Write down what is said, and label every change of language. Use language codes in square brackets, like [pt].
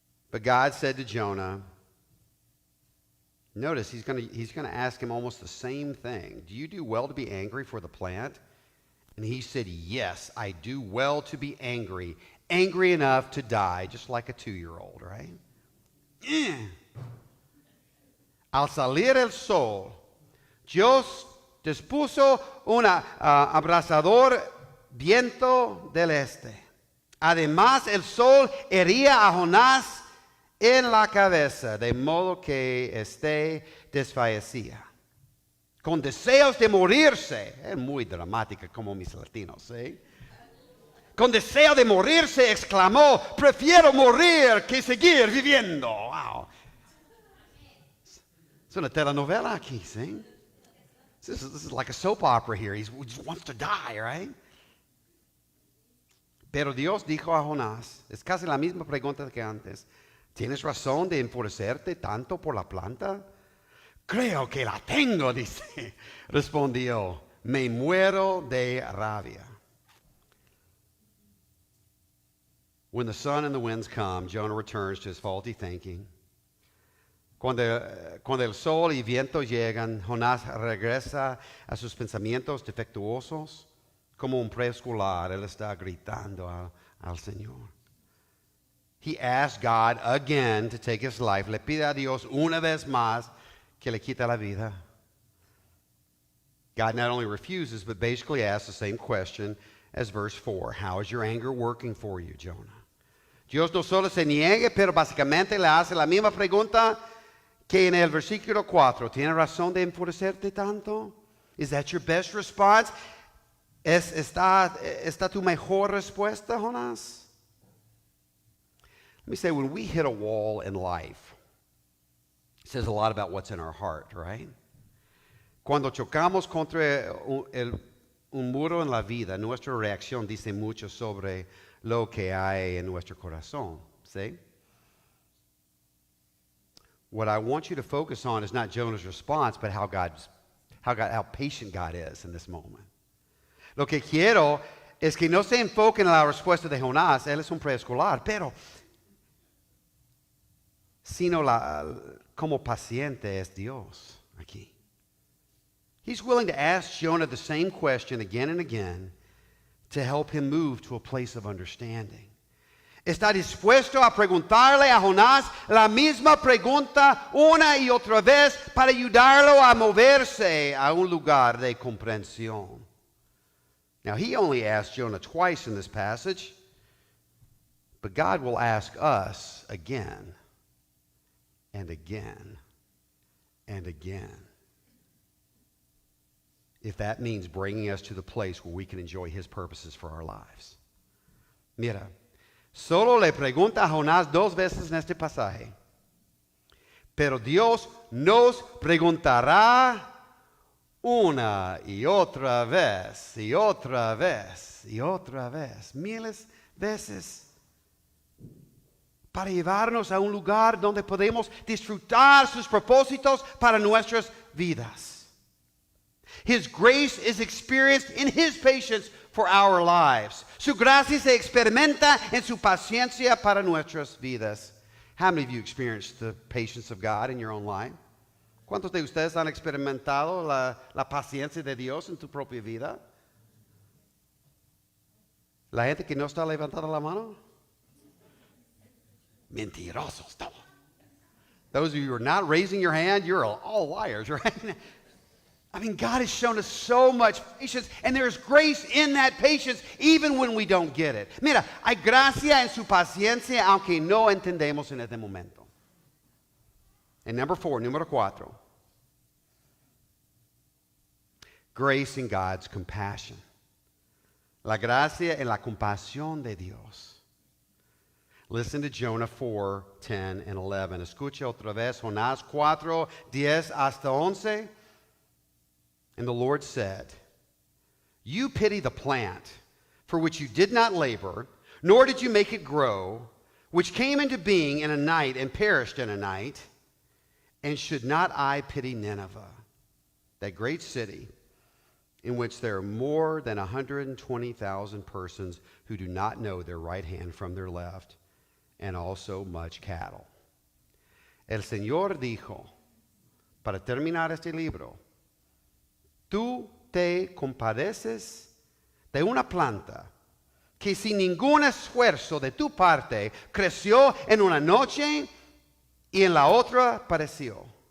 [en] But God said to Jonah, notice he's going to ask him almost the same thing. Do you do well to be angry for the plant? And he said, yes, I do well to be angry enough to die, just like a 2-year-old, right? [es] Al salir el sol, Dios dispuso un abrasador viento del este. Además, el sol hería a Jonás en la cabeza, de modo que éste desfallecía. Con deseos de morirse, es muy dramática como mis latinos, ¿sí? Con deseo de morirse, exclamó, prefiero morir que seguir viviendo. Wow. Es una telenovela aquí, ¿sí? [en] This is like a soap opera here. He just wants to die, right? [es] Pero Dios dijo a Jonás, es casi la misma pregunta que antes. ¿Tienes razón de enfurecerte tanto por la planta? Creo que la tengo, dice. Respondió, me muero de rabia. [en] When the sun and the winds come, Jonah returns to his faulty thinking. [es] Cuando el sol y viento llegan, Jonás regresa a sus pensamientos defectuosos. Como un preescolar, él está gritando al Señor. [en] He asked God again to take his life. [es] Le pide a Dios una vez más que le quita la vida. [en] God not only refuses, but basically asks the same question as verse 4. How is your anger working for you, Jonah? [es] Dios no solo se niegue, pero básicamente le hace la misma pregunta que en el versículo 4. ¿Tiene razón de enfurecerte tanto? [en] Is that your best response? [es] ¿Está tu mejor respuesta, Jonás? [en] Let me say, when we hit a wall in life, it says a lot about what's in our heart, right? [es] Cuando chocamos contra un muro en la vida, nuestra reacción dice mucho sobre lo que hay en nuestro corazón, ¿sí? [en] What I want you to focus on is not Jonah's response, but how patient God is in this moment. [es] Lo que quiero es que no se enfoquen en la respuesta de Jonás, él es un preescolar, pero sino como paciente es Dios aquí. [en] He's willing to ask Jonah the same question again and again to help him move to a place of understanding. [es] Está dispuesto a preguntarle a Jonás la misma pregunta una y otra vez para ayudarlo a moverse a un lugar de comprensión. [en] Now, he only asked Jonah twice in this passage, but God will ask us again and again and again, if that means bringing us to the place where we can enjoy his purposes for our lives. [es] Mira, solo le pregunta a Jonás 2 veces en este pasaje, pero Dios nos preguntará una y otra vez, y otra vez, y otra vez, miles veces, para llevarnos a un lugar donde podemos disfrutar sus propósitos para nuestras vidas. [en] His grace is experienced in his patience for our lives. [es] Su gracia se experimenta en su paciencia para nuestras vidas. [en] How many of you experienced the patience of God in your own life? [es] ¿Cuántos de ustedes han experimentado la paciencia de Dios en tu propia vida? La gente que no está levantando la mano. Mentirosos. No. [en] Those of you who are not raising your hand, you're all liars, right? I mean, God has shown us so much patience, and there's grace in that patience, even when we don't get it. [es] Mira, hay gracia en su paciencia, aunque no entendemos en este momento. [en] And number 4, [es] número 4. [en] Grace in God's compassion. [es] La gracia en la compasión de Dios. [en] Listen to Jonah 4, 10 and 11. [es] Escucha otra vez Jonás 4, 10 hasta 11. [en] And the Lord said, you pity the plant for which you did not labor, nor did you make it grow, which came into being in a night and perished in a night. And should not I pity Nineveh, that great city, in which there are more than 120,000 persons who do not know their right hand from their left, and also much cattle? [es] El Señor dijo, para terminar este libro, tú te compadeces de una planta que sin ningún esfuerzo de tu parte creció en una noche y en la otra pereció.